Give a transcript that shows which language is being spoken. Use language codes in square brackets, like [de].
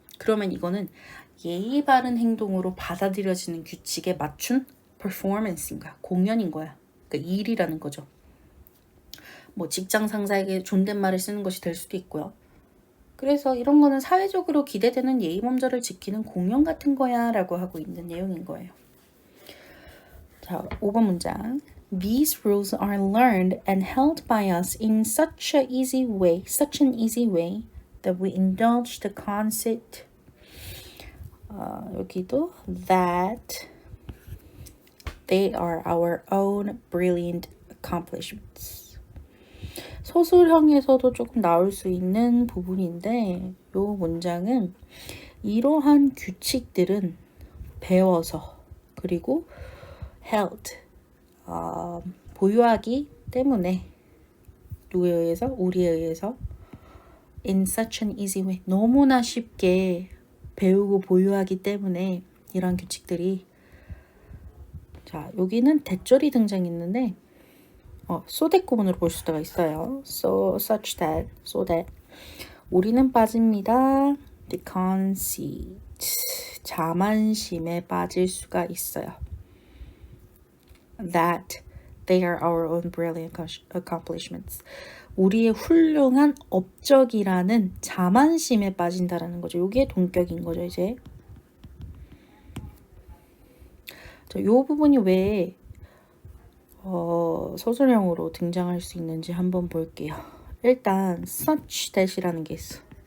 [ko] 그러면 이거는 예의 바른 행동으로 받아들여지는 규칙에 맞춘 performance인 거야. 공연인 거야. 그러니까 일이라는 거죠. 뭐 직장 상사에게 존댓말을 쓰는 것이 될 수도 있고요. 그래서 이런 거는 사회적으로 기대되는 예의범절을 지키는 공연 같은 거야 라고 하고 있는 내용인 거예요. 자, 5번 문장. [en] These rules are learned and held by us in such an easy way that we indulge the conceit. [ko] 여기도 [en] that they are our own brilliant accomplishments. [ko] 서술형에서도 조금 나올 수 있는 부분인데 이 문장은 이러한 규칙들은 배워서 그리고 held 보유하기 때문에 누구에 의해서? 우리에 의해서 [en] in such an easy way [ko] 너무나 쉽게 배우고 보유하기 때문에 이런 규칙들이 자 여기는 대절이 등장했는데 so that 구문으로 볼 수가 있어요. so such that so that 우리는 빠집니다. the conceit 자만심에 빠질 수가 있어요. [en] that they are our own brilliant accomplishments [ko] 우리의 훌륭한 업적이라는 자만심에 빠진다라는 거죠. 이게 동격인 거죠. 이제 이 부분이 왜 서술형으로 등장할 수 있는지 한번 볼게요. 일단 such that이라는 게 있어.